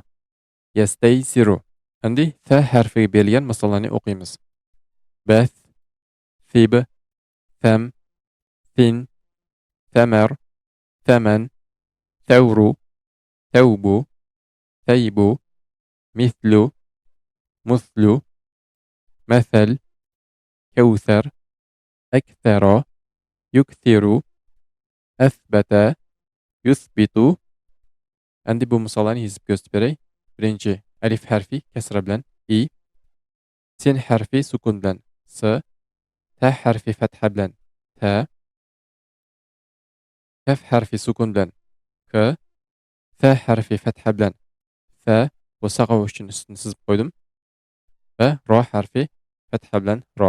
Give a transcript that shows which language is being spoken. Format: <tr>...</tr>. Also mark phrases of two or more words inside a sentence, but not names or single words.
<ar>Yastaysiru.</ar> <uz>Endi fa harfiga berilgan misollarni o'qiymiz.</uz> <ar>بث، فب، فم، فن، فمر، فمن، ثور، ثوب، ثيب, mithlu, مثل مثل كوثر أكثر يكثر أثبت يثبت.</ar> <uz>Endi bu misollarni yozib ko'rsatib beray. Birinchi alif harfi kasra bilan i, sin harfi sukun bilan s, ta harfi fatha bilan ta, kaf harfi sukun bilan k, fa harfi fatha bilan fa, bu saqov uchun ustini sizib qo'ydim, va ro harfi fatha bilan ro.</uz>